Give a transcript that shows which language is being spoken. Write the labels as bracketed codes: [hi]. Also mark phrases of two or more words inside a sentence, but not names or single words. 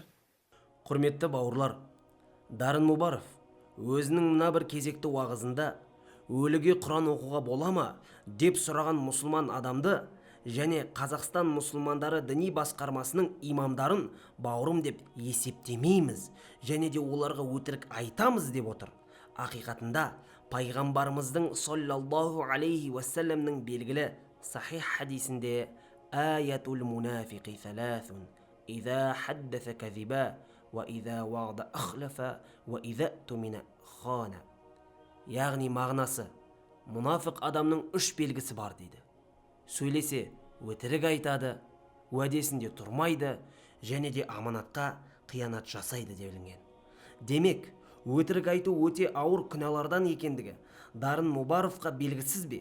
[kk] Құрметті бауырлар, Дарын Мубаров өзінің мына бір кезекті уағызында өліге Құран оқуға бола ма деп сұраған мұсылман адамды және Қазақстан мұсылмандары діни басқармасының имамдарын бауырым деп есептемейміз және де оларға өтірік айтамыз деп отыр. Ақиқатында пайғамбарымыздың [ar] صلى الله عليه وسلم [kk] белгілі сахих хадисінде [ar] آية المنافق ثلاث إذا حدث كذب وإذا وعد أخلف وإذا اؤتمن خان. [kk] Яғни мағынасы, мұнафық адамның 3 белгісі бар дейді. Сөйлесе өтірік айтады, уәдесінде тұрмайды және де аманатқа қиянат жасайды делінген. Демек, өтірік айту өте ауыр күнәлардан екендігі Дарын Мубаровқа белгісіз бе?